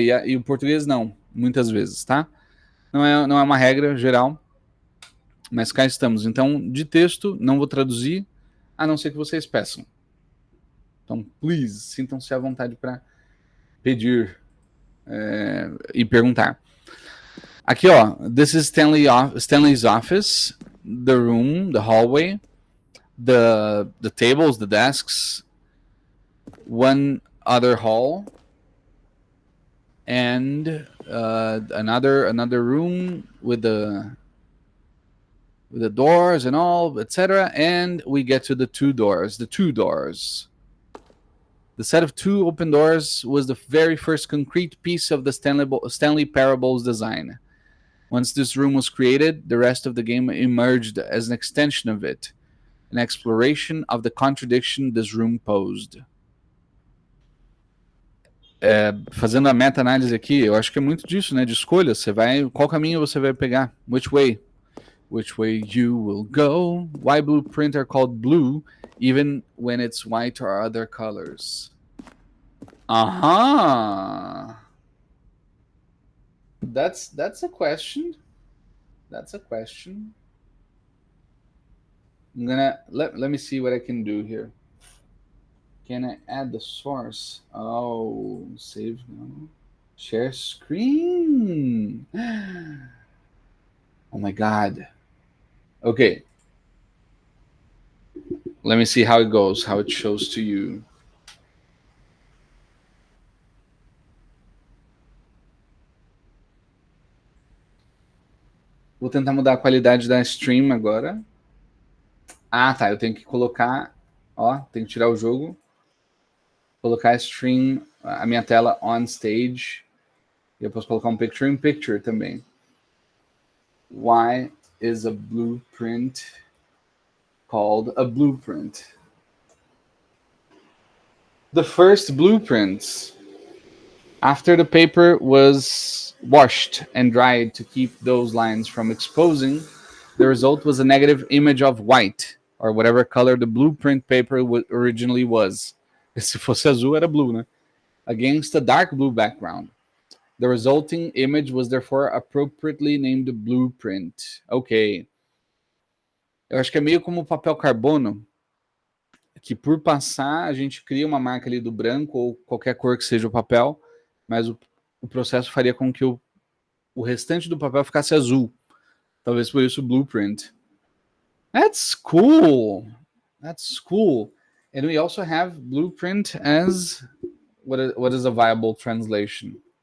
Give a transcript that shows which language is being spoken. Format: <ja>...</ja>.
<pt>E o português não, muitas vezes, tá? Não é uma regra geral, mas cá estamos. Então, de texto, não vou traduzir, a não ser que vocês peçam. Então, please, sintam-se à vontade para pedir e perguntar. Aqui, ó,</pt> <en>this is Stanley's office, the room, the hallway, the tables, the desks, one other hall, and another room with the doors and all, etc. And we get to the two doors. The set of two open doors was the very first concrete piece of the Stanley Parable's design. Once this room was created, the rest of the game emerged as an extension of it, an exploration of the contradiction this room posed.</en> <pt>Fazendo a meta-análise aqui, eu acho que é muito disso, né? De escolha. Qual caminho você vai pegar?</pt> <en>Which way? which way you will go. Why blueprint are called blue even when it's white or other colors? That's a question. That's a question. I'm gonna let me see what I can do here. Can I add the source? Oh, save now. Share screen. Oh my god. Okay. Let me see how it goes, how it shows to you.</en> <pt>Vou tentar mudar a qualidade da stream agora. Ah, tá. Eu tenho que colocar... Ó, tenho que tirar o jogo. Colocar a stream, a minha tela on stage. E eu posso colocar um picture in picture também.</pt> <en>Why is a blueprint called a blueprint? The first blueprints, after the paper was washed and dried to keep those lines from exposing, the result was a negative image of white, or whatever color the blueprint paper originally was.</en> <pt>Se fosse azul, era blue, né?</pt> <en>Against a dark blue background. The resulting image was therefore appropriately named blueprint. Ok.</en> <pt>Eu acho que é meio como o papel carbono, que por passar a gente cria uma marca ali do branco ou qualquer cor que seja o papel, mas o processo faria com que o restante do papel ficasse azul. Talvez por isso blueprint.</pt> <en>That's cool. That's cool. And we also have blueprint as what is a viable translation?</en>